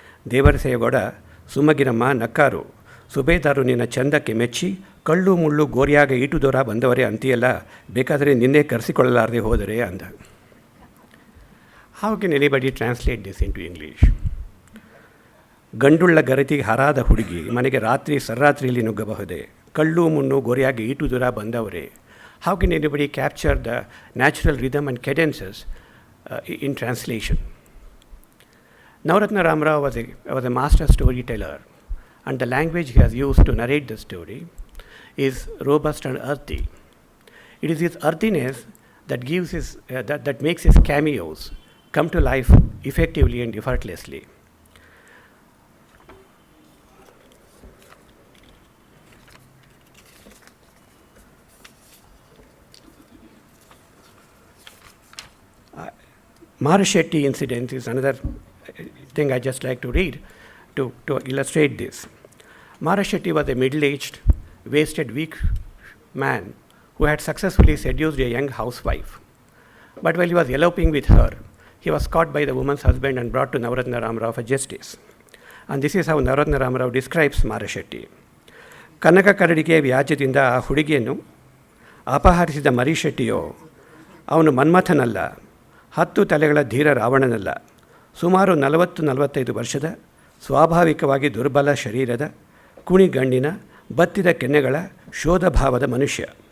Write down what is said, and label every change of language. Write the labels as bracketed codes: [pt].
[kn] ದೇವರಸೇಗೌಡ ಸುಮ್ಮಗಿರಮ್ಮ ನಕ್ಕಾರು. ಸುಬೇದಾರು ನಿನ್ನ ಚಂದಕ್ಕೆ ಮೆಚ್ಚಿ ಕಳ್ಳು ಮುಳ್ಳು ಗೋರಿಯಾಗ ಈಟು ದೂರ ಬಂದವರೇ ಅಂತೀಯಲ್ಲ, ಬೇಕಾದರೆ ನಿನ್ನೆ ಕರೆಸಿಕೊಳ್ಳಲಾರದೆ ಹೋದರೆ ಅಂದ. [en] How can anybody translate this into English? [kn] ಗಂಡುಳ್ಳ ಗರತಿಗೆ ಹರಾದ ಹುಡುಗಿ ಮನೆಗೆ ರಾತ್ರಿ ಸರ್ರಾತ್ರಿಯಲ್ಲಿ ನುಗ್ಗಬಹುದೇ, ಕಳ್ಳು ಮುಣ್ಣು ಗೋರಿಯಾಗಿ ಈಟು ದೂರ ಬಂದವರೇ. [en] How can anybody capture the natural rhythm and cadences in translation? Navaratna Ramarao was a master storyteller, and the language he has used to narrate the story is robust and earthy. It is his earthiness that gives that makes his cameos come to life effectively and effortlessly. Marashetti incident is another thing I just like to read to illustrate this. Marashetti was a middle-aged, wasted, weak man who had successfully seduced a young housewife. But while he was eloping with her, he was caught by the woman's husband and brought to Navaratna Ramarao for justice. And this is how Navaratna Ramarao describes Marashetti. [kn] ಕನಕ ಕರಡಿಗೆ ವ್ಯಾಜ್ಯದಿಂದ ಆ ಹುಡುಗಿಯನ್ನು ಅಪಹರಿಸಿದ ಮರಿಶೆಟ್ಟಿಯೋ ಅವನು ಮನ್ಮಥನಲ್ಲ, 10 ತಲೆಗಳ ಧೀರ ರಾವಣನಲ್ಲ, ಸುಮಾರು 40-45 ವರ್ಷದ ಸ್ವಾಭಾವಿಕವಾಗಿ ದುರ್ಬಲ ಶರೀರದ ಕುಣಿಗಣ್ಣಿನ ಬತ್ತಿದ ಕೆನ್ನೆಗಳ ಶೋಧಭಾವದ ಮನುಷ್ಯ.